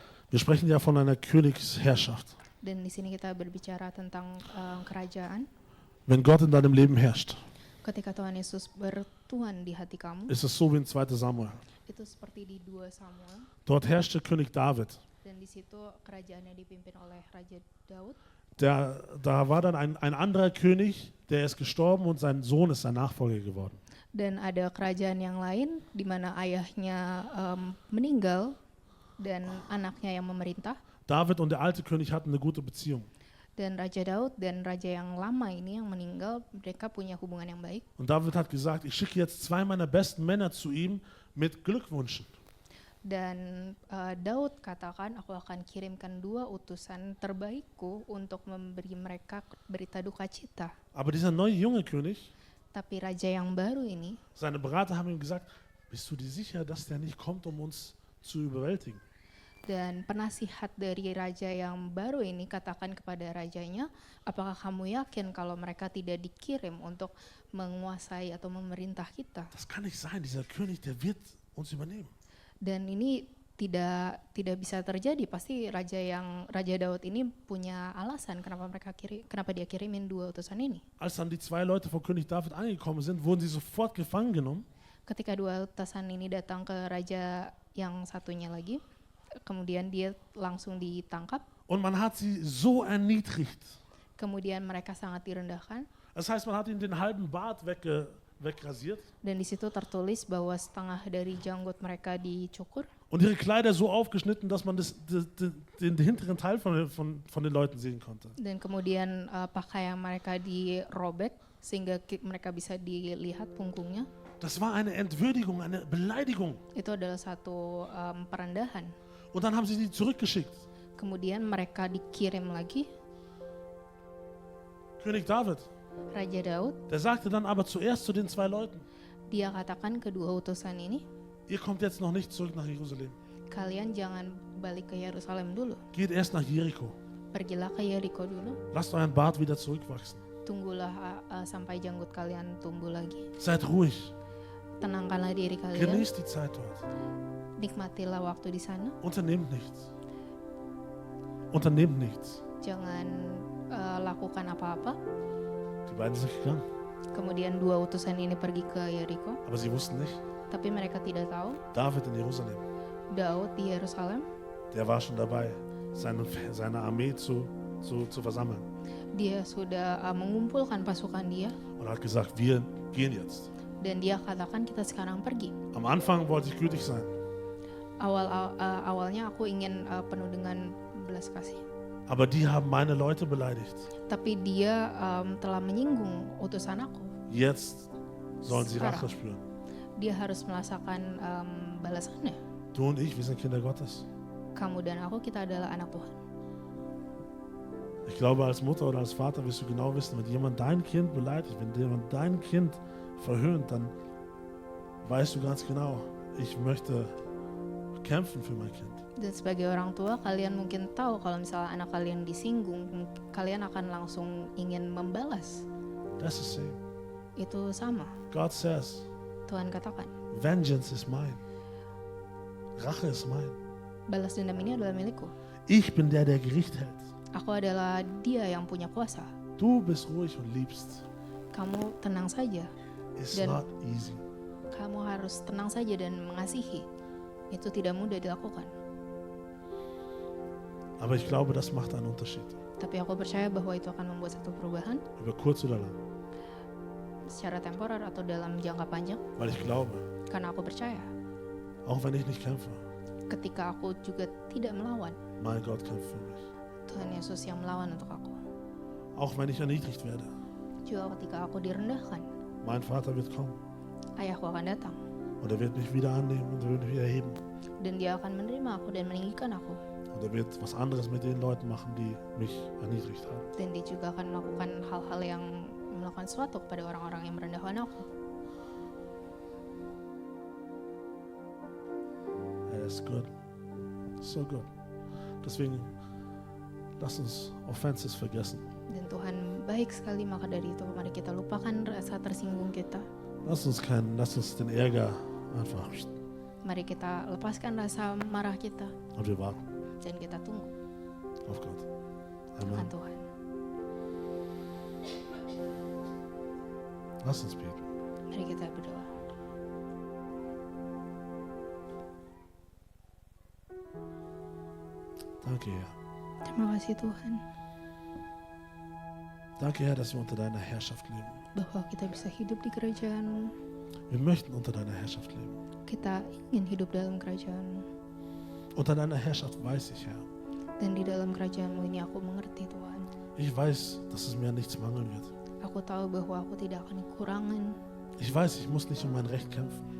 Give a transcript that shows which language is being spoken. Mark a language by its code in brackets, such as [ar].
[de] Wir sprechen ja von einer Königsherrschaft. [id] Dan di sini kita berbicara tentang kerajaan. [de] Wenn Gott in deinem Leben herrscht, [id] Ketika Tuhan Yesus bertuan di hati kamu, [de] ist es so wie in 2 Samuel. [id] itu seperti di 2 Samuel. [de] Dort herrschte König David. [id] Dan di situ kerajaannya dipimpin oleh Raja Daud. [de] Da war dann ein anderer König, der ist gestorben und sein Sohn ist sein Nachfolger geworden. [id] Dan ada kerajaan yang lain di mana ayahnya meninggal dan anaknya yang memerintah. [de] David und der alte König hatten eine gute Beziehung. [id] Dan Raja Daud dan raja yang lama ini yang meninggal, mereka punya hubungan yang baik. [de] Und David hat gesagt, ich schicke jetzt 2 meiner besten Männer zu ihm mit Glückwünschen. [id] Dan Daud katakan, aku akan kirimkan 2 utusan terbaikku untuk memberi mereka berita duka cita. [de] Aber dieser neue junge König, [id] Tapi raja yang baru ini, [de] seine Berater haben ihm gesagt, bist du dir sicher, dass der nicht kommt, um uns zu überwältigen? [id] Dan penasihat dari raja yang baru ini katakan kepada rajanya, apakah kamu yakin kalau mereka tidak dikirim untuk menguasai atau memerintah kita? [de] Das kann nicht sein, dieser König, der wird uns übernehmen. [id] Dan ini tidak bisa terjadi. Pasti Raja Daud ini punya alasan kenapa dia kirimin 2 utusan ini. [de] Als dann die 2 Leute vor König David angekommen sind, wurden sie sofort gefangen genommen. [id] Ketika 2 utusan ini datang ke raja yang satunya lagi, kemudian dia langsung ditangkap. [de] Und man hat sie so erniedrigt. [id] Kemudian mereka sangat direndahkan. [de] Das heißt, man hat ihnen den halben Bart wegrasiert. [id] Dan di situ tertulis bahwa setengah dari janggut mereka dicukur. [de] Und ihre Kleider so aufgeschnitten, dass man den hinteren Teil von den Leuten sehen konnte. [id] Dan kemudian pakaian mereka dirobek sehingga mereka bisa dilihat punggungnya. [de] Das war eine Entwürdigung, eine Beleidigung. [id] Itu adalah satu perendahan. [de] Und dann haben sie die zurückgeschickt. [id] Kemudian mereka dikirim lagi. [de] König David, [id] Raja Daud, [de] der sagte dann aber zuerst zu den 2 Leuten, [id] dia katakan kedua utusan ini, [de] ihr kommt jetzt noch nicht zurück nach Jerusalem. [id] kalian jangan balik ke Yerusalem dulu. [de] Geht erst nach Jericho. [id] Pergilah ke Yeriko dulu. [de] Lasst euren Bart wieder zurückwachsen. [id] Tunggulah sampai janggut kalian tumbuh lagi. [de] Seid ruhig. [id] Tenangkanlah diri kalian. [de] Genießt die Zeit dort. [id] Nikmatilah waktu di sana. [de] Unternehmt nichts. Unternehmt nichts. [id] Jangan lakukan apa-apa. [de] Die beiden sind gegangen. [id] Kemudian 2 utusan ini pergi ke Yeriko. [de] Aber sie wussten nicht, [id] Tapi mereka tidak tahu [de] David in Jerusalem, [id] Daud di Yerusalem. [de] der war schon dabei, seine Armee zu versammeln. [id] Dia sudah mengumpulkan pasukan dia. [de] Und hat gesagt, wir gehen jetzt. [id] Dan dia katakan kita sekarang pergi. [de] Am Anfang wollte ich gütig sein. [id] Awalnya aku ingin penuh dengan belas kasih. [de] Aber die haben meine Leute beleidigt. [id] Tapi dia telah menyinggung utusan aku. [de] Jetzt sollen sie [id] Sekarang. [de] Rache spüren. [id] Dia harus merasakan balasannya. [de] Du und ich, wir sind Kinder Gottes. [id] Kamu dan aku, kita adalah anak Tuhan. [de] Ich glaube, als Mutter oder als Vater wirst du genau wissen, wenn jemand dein Kind beleidigt, wenn jemand dein Kind verhöhnt, dann weißt du ganz genau, ich möchte kämpfen für mein Kind. [id] Dan sebagai orang tua, kalian mungkin tahu kalau misalnya anak kalian disinggung, kalian akan langsung ingin membalas. [en] That's the same. [id] Itu sama. [en] God says, [id] Tuhan katakan, [en] vengeance is mine. [de] Rache ist [en] mine. [id] balas dendam ini adalah milikku. [de] Ich bin der Gericht hält. [id] Aku adalah dia yang punya kuasa. [de] Du bist ruhig und liebst. [id] Kamu tenang saja. [en] It's [id] Dan- [en] not easy. [id] Kamu harus tenang saja dan mengasihi. Itu tidak mudah dilakukan. [de] Aber ich glaube, das macht einen Unterschied. [id] Tapi aku percaya bahwa itu akan membuat satu perubahan [de] Über kurz oder lang. [id] secara temporer atau dalam jangka panjang. [de] Weil ich glaube, [id] Karena aku percaya, [de] auch wenn ich nicht kämpfe, [id] ketika aku juga tidak melawan, [de] mein Gott kämpft für mich. [id] Tuhan Yesus yang melawan untuk aku. [de] Auch wenn ich erniedrigt werde, [id] Juga ketika aku direndahkan, [de] mein Vater wird kommen [id] ayahku akan datang. [de] und er wird mich wieder annehmen und er wird mich wieder erheben. [id] Dan dia akan menerima aku dan meninggikan aku. [de] Und er wird was anderes mit den Leuten machen, die mich erniedrigt haben. [id] Dan dia juga akan melakukan hal-hal yang melakukan sesuatu kepada orang-orang yang merendahkan aku. [de] Er ist [en] good. So good. [de] Deswegen, lass uns Offenses vergessen. [id] Dan Tuhan baik sekali, maka dari itu mari kita lupakan rasa tersinggung kita. [de] Lass uns den Ärger einfach [id] Mari kita lepaskan rasa marah kita [de] und wir warten [id] dan kita tunggu [de] auf Gott. [id] akan [de] Amen. [id] Tuhan. [de] Lass uns beten. [id] Mari kita berdoa. [de] Danke, Herr. [id] Terima kasih Tuhan [de] Danke, Herr, dass wir unter deiner Herrschaft leben. [id] bahwa kita bisa hidup di kerajaan-Mu. [de] Wir möchten unter deiner Herrschaft leben. [id] Kita ingin hidup dalam kerajaan-Mu. [de] Unter deiner Herrschaft weiß ich, Herr. [id] Dan di dalam kerajaan-Mu ini aku mengerti Tuhan. [de] Ich weiß, dass es mir an nichts mangeln wird. [id] Aku tahu bahwa aku tidak akan kekurangan. [de] Ich weiß, ich muss nicht um mein Recht kämpfen,